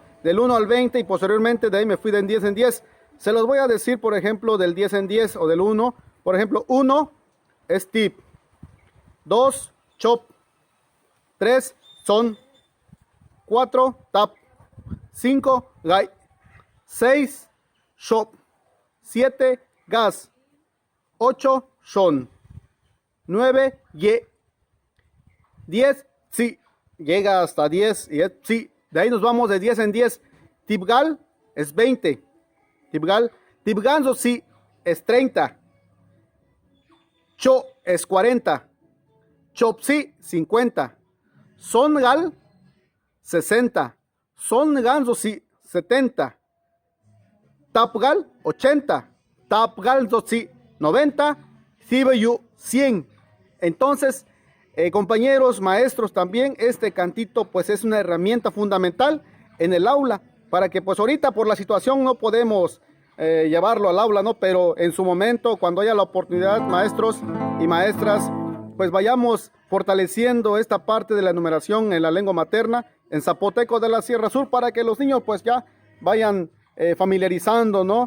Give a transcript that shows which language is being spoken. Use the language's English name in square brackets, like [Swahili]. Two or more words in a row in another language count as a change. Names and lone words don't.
[Spanish] Del 1 al 20 y posteriormente de ahí me fui de 10 en 10. Se los voy a decir, por ejemplo, del 10 en 10 o del 1. [Zapotec] Por ejemplo, 1 es tip, 2 chop, 3 son, 4 tap, 5 gai, 6 shop, 7 gas, 8 son, 9 ye, 10 si. [Spanish] Llega hasta 10 y es sí. De ahí nos vamos de 10 en 10. Tibgal es 20. [Zapotec] Tibganzo sí [Spanish] es 30. Cho es 40. Chopsi 50. Songal 60. [Zapotec] Songanzo sí [Spanish] 70. Tapgal 80. [Zapotec] Tapgalzo sí [Spanish] 90. Cibeyu 100. Entonces, compañeros, maestros, también este cantito pues es una herramienta fundamental en el aula para que pues ahorita por la situación no podemos llevarlo al aula, ¿no? Pero en su momento, cuando haya la oportunidad, maestros y maestras, pues vayamos fortaleciendo esta parte de la numeración en la lengua materna, en zapoteco de la Sierra Sur, para que los niños pues ya vayan familiarizando, ¿no?